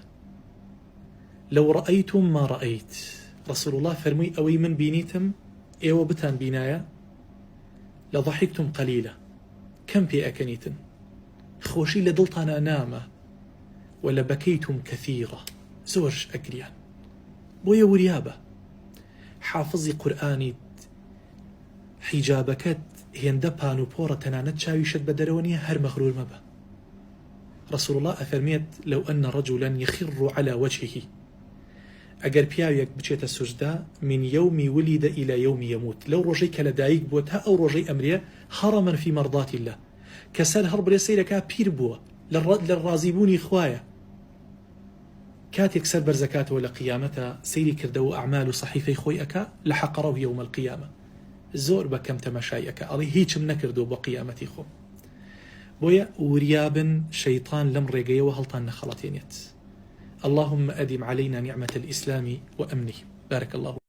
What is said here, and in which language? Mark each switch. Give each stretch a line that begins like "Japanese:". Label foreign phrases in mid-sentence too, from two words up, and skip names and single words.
Arabic: لەو ڕەئەیتم ما ڕەئەیت، ڕەسوڵ الله
Central Kurdish: فەرمووی ئەوەی من بینیتم ئێوە بتان بینایە
Arabic: لەضەحیکتم قەلیلە،
Central Kurdish: کەم پێ ئەکەنیتن، خۆشی لە دڵتانە نامە،
Arabic: ولا بەکەیتم کەثیرە،
Central Kurdish: زۆرش ئەگریان. بۆیە وریابە حافظی قورئانیت، حیجابەکەت هێندە پان و پۆڕە، تەنانەت چاویشت بە دەرەوە نییە، هەر مەغرور مەبە.
Arabic: رسول الله ئەفەرمێت لەو ئەنە ڕەجولا یەخر على وجهه،
Central Kurdish: ئەگەر پیاوێک بچێتە سوجدا
Arabic: من یومی ولد إلى یومی یموت،
Central Kurdish: لەو ڕۆژەی کە لەدایک بووە تا ئەو ڕۆژەی ئەمرێ،
Arabic: هەڕەمەن فی مەرضات الله،
Central Kurdish: کە سەر هەڵبڕێ سەیرەکە پیر بووە لە ڕازیبوونی خوایە. کاتێک سەر بەرزەکاتەوە لە قیامەتە سەیری کردەوە ئەعمال و صەحیفەی خۆی ئەکا لە حەقەڕە و
Arabic: یەومە القیامە،
Central Kurdish: زۆر بەکەم تەماشای ئەکا، ئەڵێ هیچم نەکردو بۆ قیامەتی خۆم. بۆیە وریابن شەیطان لەم ڕێگەیەوە هەڵتان نەخەڵەتێنێت.
Arabic: اللهم أدم علينا نعمة الإسلام وأمنه. بارك الله